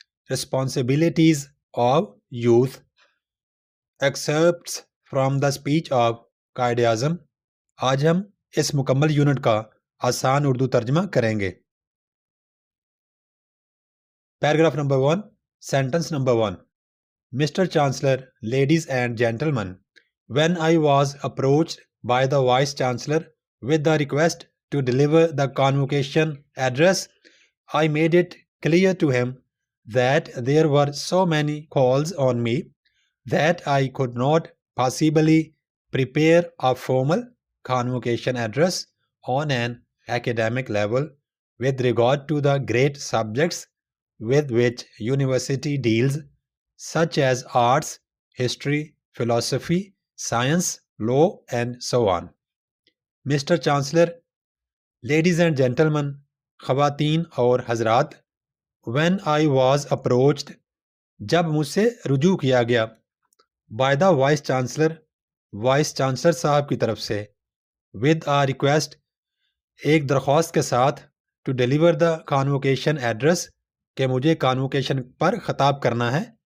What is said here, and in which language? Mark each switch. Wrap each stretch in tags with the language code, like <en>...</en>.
<en>Responsibilities of youth. Excerpts from the speech of Quaid Azam.</en> <ur>آج ہم اس مکمل یونٹ کا آسان اردو ترجمہ کریں گے.</ur> <en>Paragraph number 1. Sentence number 1. Mr. Chancellor, ladies and gentlemen, when I was approached by the Vice Chancellor with the request to deliver the convocation address, I made it clear to him that there were so many calls on me that I could not possibly prepare a formal convocation address on an academic level with regard to the great subjects with which university deals, such as arts, history, philosophy, science, law, and so on. Mr. Chancellor, ladies and gentlemen,</en> <ur>خواتین اور حضرات,</ur> <en>when I was approached,</en> <ur>جب مجھ سے رجوع کیا گیا,</ur> <en>by the Vice Chancellor, Vice Chancellor</en> <ur>صاحب کی طرف سے,</ur> <en>with a request,</en> <ur>ایک درخواست کے ساتھ,</ur> <en>to deliver the convocation address,</en> <ur>کہ مجھے convocation پر خطاب کرنا ہے,</ur>